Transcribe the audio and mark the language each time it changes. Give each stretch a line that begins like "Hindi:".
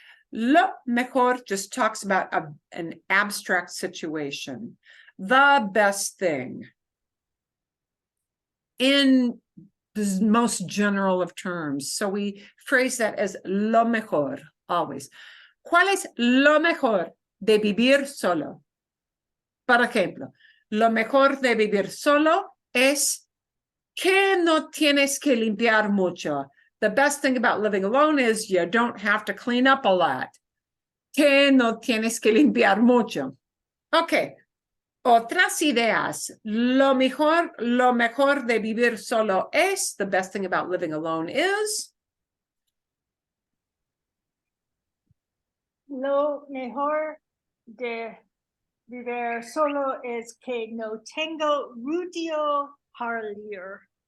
English: Lo mejor just talks about an abstract situation. The best thing. In the most general of terms. So we phrase that as lo mejor, always.
Spanish: ¿Cuál es lo mejor de vivir solo? Por ejemplo, lo mejor de vivir solo es que no tienes que limpiar mucho.
English: The best thing about living alone is you don't have to clean up a lot.
Spanish: Que no tienes que limpiar mucho. Okay. Otras ideas. Lo mejor de vivir solo es,
English: the best thing about living alone is.
Spanish: Lo mejor de vivir solo es que no tengo ruido para leer.